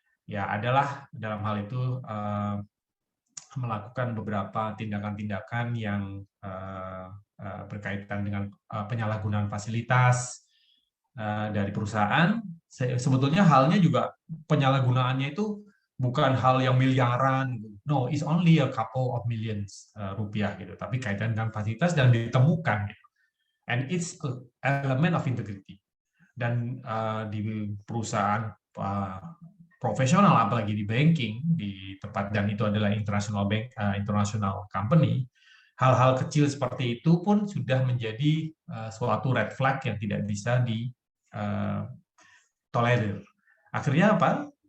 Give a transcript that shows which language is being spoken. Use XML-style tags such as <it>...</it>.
<id>Ya, adalah dalam hal itu melakukan beberapa tindakan-tindakan yang berkaitan dengan penyalahgunaan fasilitas dari perusahaan. Sebetulnya halnya juga penyalahgunaannya itu bukan hal yang miliaran,</id> <en>no, it's only a couple of millions rupiah</en> <id>gitu, tapi kaitan dengan fasilitas dan ditemukan, gitu.</id> <en>And it's an element of integrity.</en> <id>Dan di perusahaan profesional, apalagi di banking, di tempat, dan itu adalah international company, hal-hal kecil seperti itu pun sudah menjadi suatu red flag yang tidak bisa ditolerir. Akhirnya apa?</id>